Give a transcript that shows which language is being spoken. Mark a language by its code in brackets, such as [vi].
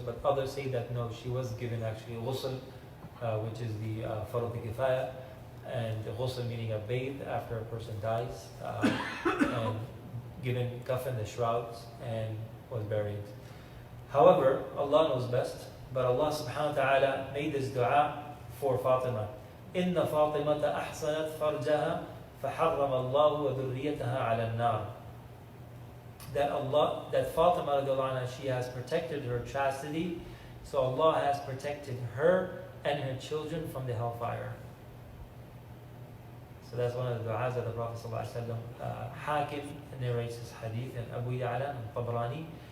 [en] But others say that no, she was given actually ghusl, which is the farad kifaya, and ghusl meaning a bathe after a person dies, and given kafan, the shrouds, and was buried. However, Allah knows best, but Allah subhanahu wa ta'ala made this dua for Fatima. [ar] Inna Fatimata ahsanat farjaha فحرم الله وذريتها على النار. [en] That Fatima radiallahu anha, she has protected her chastity, so Allah has protected her and her children from the hellfire. So that's one of the du'as of the Prophet ﷺ. Hakim narrates this hadith, and Abu Ya'la and Tabrani.